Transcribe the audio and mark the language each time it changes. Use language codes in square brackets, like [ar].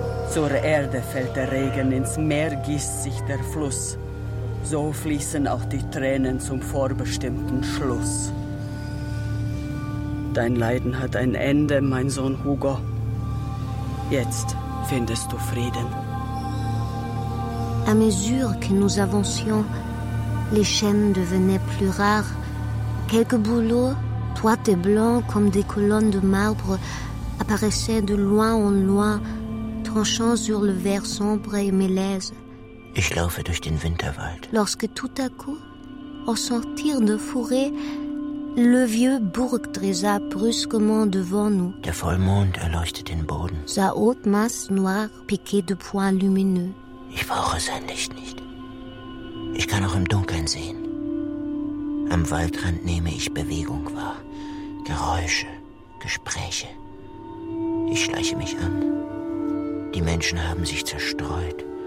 [de] Zur Erde fällt der Regen, ins Meer gießt sich der Fluss. So fließen auch die Tränen zum vorbestimmten Schluss. Dein Leiden hat ein Ende, mein Sohn Hugo. Jetzt findest du Frieden. [fr] À mesure que nous avancions, les chaînes devenaient plus rares. Quelques bouleaux, toits et blancs comme des colonnes de marbre, apparaissaient de loin en loin, tranchant sur le vert sombre et mélèze. [de] Ich laufe durch den Winterwald. [fr] Lorsque tout à coup, au sortir de fourré, le vieux Burg dressa brusquement devant nous. [de] Der Vollmond erleuchtet den Boden. [fr] Sa haute masse noire piquée de points lumineux. [de] Ich brauche sein Licht nicht. Ich kann auch im Dunkeln sehen. Am Waldrand nehme ich Bewegung wahr. Geräusche, Gespräche. Ich schleiche mich an. Die Menschen haben sich zerstreut.